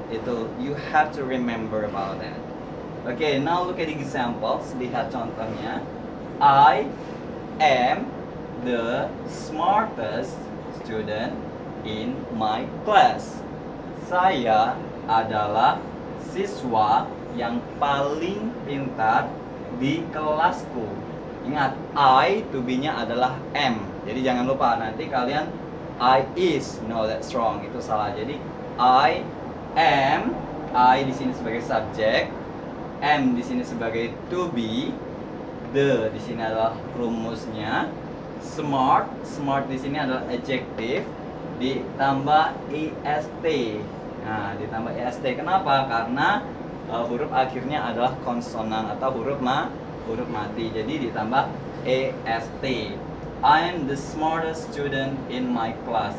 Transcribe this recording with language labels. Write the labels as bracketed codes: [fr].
[en] Itu you have to remember about that. Okay, now look at examples. [id] Lihat contohnya. [en] I am the smartest student in my class. [id] Saya adalah siswa yang paling pintar di kelasku. Ingat, I to be-nya adalah am. Jadi jangan lupa nanti kalian I is, [en] no that's wrong, [id] itu salah. Jadi I am, I di sini sebagai subjek, am di sini sebagai to be, the di sini adalah rumusnya, smart, smart di sini adalah adjective, ditambah est. Nah, ditambah est. Kenapa? Karena huruf akhirnya adalah konsonan atau huruf mati. Jadi ditambah est. [en] I am the smartest student in my class.